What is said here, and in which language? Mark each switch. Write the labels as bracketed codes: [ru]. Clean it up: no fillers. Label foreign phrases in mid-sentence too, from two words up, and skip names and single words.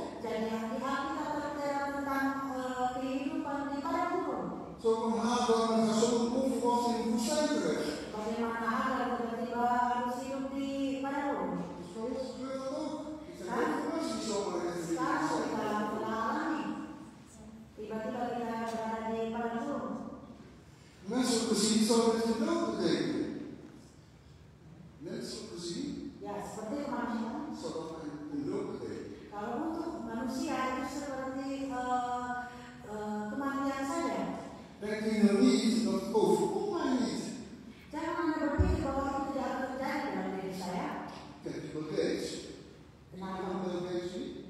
[id] Jadi hati-hati kita tertera tentang kehidupan di padang gurun. [nl] Zo kwam Hagar met haar zoon onverwacht in de woestijn terecht. [id] Bagaimana Hagar tiba-tiba harus hidup di padang gurun. [nl] Dus bij ons gebeurt dat ook. Het zijn heel veel mensen die zomaar in de [id] Sekarang kita [nl] woestijn [id] telah alami. Tiba-tiba kita berada di padang gurun. [nl] Menselijk gezien zou dit een dood betekenen. Menselijk gezien [id] Ya, seperti kemanusiaan. [nl] zou dat een dood betekenen. [id] Kalau untuk manusia itu seperti kematian saja. [nl] Denkt u nou niet dat het overkomt mij niet? [id] Jangan Anda berpikir bahwa itu tidak akan terjadi dalam diri saya. [nl] Kent u Bill Gates? [id] Kenapa? [nl] Ken Bill Gates niet?